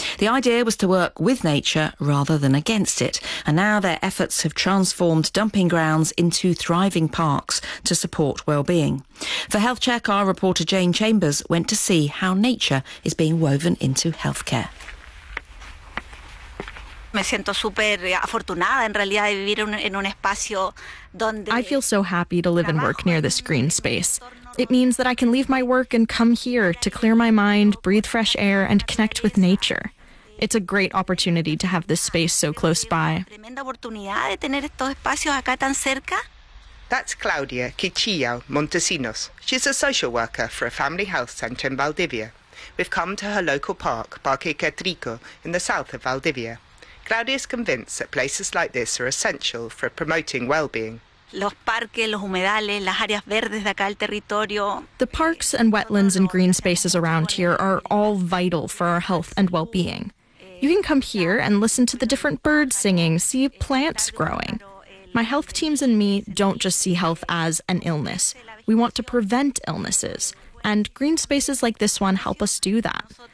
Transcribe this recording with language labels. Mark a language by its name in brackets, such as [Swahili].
[English] The idea was to work with nature rather than against it, and now their efforts have transformed dumping grounds into thriving parks to support well-being. For Health Check, our reporter Jane Chambers went to see how nature is being woven into healthcare. [Spanish] Me siento súper afortunada en realidad de vivir en un espacio donde. [English] I feel so happy to live and work near this green space. It means that I can leave my work and come here to clear my mind, breathe fresh air, and connect with nature. It's a great opportunity to have this space so close by. That's Claudia Quichillo Montesinos. She's a social worker for a family health centre in Valdivia. We've come to her local park, Parque Quetrico, in the south of Valdivia. Claudia is convinced that places like this are essential for promoting well-being. [Spanish] Los parques, los humedales, las áreas verdes de acá del territorio. [English] The parks and wetlands and green spaces around here are all vital for our health and well-being. You can come here and listen to the different birds singing, see plants growing. My health teams and me don't just see health as an illness. We want to prevent illnesses. And green spaces like this one help us do that.